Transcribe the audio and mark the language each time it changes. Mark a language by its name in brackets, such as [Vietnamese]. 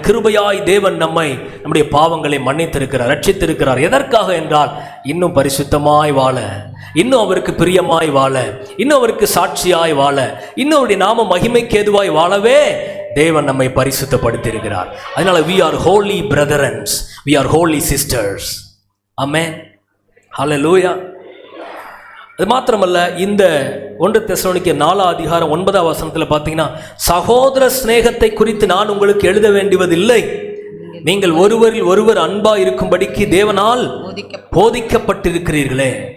[Tamil] கிருபையாய் தேவன் நம்முடைய பாவங்களை மன்னித்திருக்கிறார், ரட்சித்திருக்கிறார். எதற்காக என்றால் இன்னும் பரிசுத்தமாய் வாழ, இன்னும் அவருக்கு பிரியமாய் வாழ, இன்னும் அவருக்கு சாட்சியாய் வாழ, இன்னும் அவருடைய நாம மகிமைக்கு ஏதுவாய் வாழவே தேவன் நம்மை பரிசுத்தப்படுத்தி இருக்கிறார். அதனால [English] we are holy brethren, we are holy sisters. [Tamil] ஆமென், ஹல்லேலூயா. அது மாத்திரமல்ல, இந்த 1 தெசலோனிக்கேயர் 4:9 பார்த்தீங்கன்னா, சகோதர சிநேகத்தை குறித்து நான் உங்களுக்கு எழுத வேண்டுவதில்லை, நீங்கள் ஒருவரில் ஒருவர் அன்பா இருக்கும்படிக்கு தேவனால் போதிக்கப்பட்டிருக்கிறீர்களே.